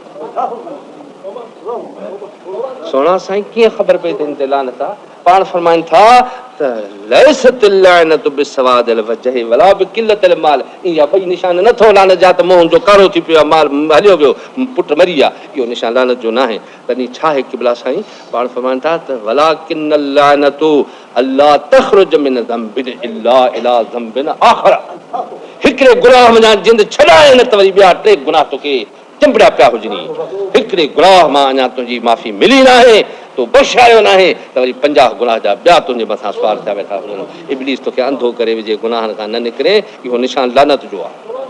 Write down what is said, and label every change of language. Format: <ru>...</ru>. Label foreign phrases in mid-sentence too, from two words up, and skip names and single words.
<sd>सोना साईं कीअं ख़बर पई त हिन ते लानत आहे पाण फरमाइनि था त</sd> <ar>ليست لعنة بسواد الوجه ولا بقلة المال</ar> <sd>इहा ॿई निशान नथो लानत जा त मुंहुं जो कारो थी पियो आहे माल हलियो वियो पुट मरी विया इहो निशान लानत जो न आहे तॾहिं छा आहे क़िबला साईं पाण फरमाइनि था त</sd> <ar>ولكن لعنة ألا تخرج من ذنب إلا إلى ذنب</ar> <sd>आख़र हिकिड़े गुनाह वञा जिंद छॾाए न त वरी ॿिया टे गुनाह तोखे चिंबड़िया पिया हुजनि हिकिड़े गुनाह मां अञा तुंहिंजी माफ़ी मिली न आहे तो बख़्शायो न आहे त वरी 50 गुनाह जा ॿिया तुंहिंजे मथां सुवार थिया वेठा हुजनि इब्लीस तोखे अंधो करे विझे गुनाहनि खां न निकिरे इहो निशान लानत जो आहे</sd>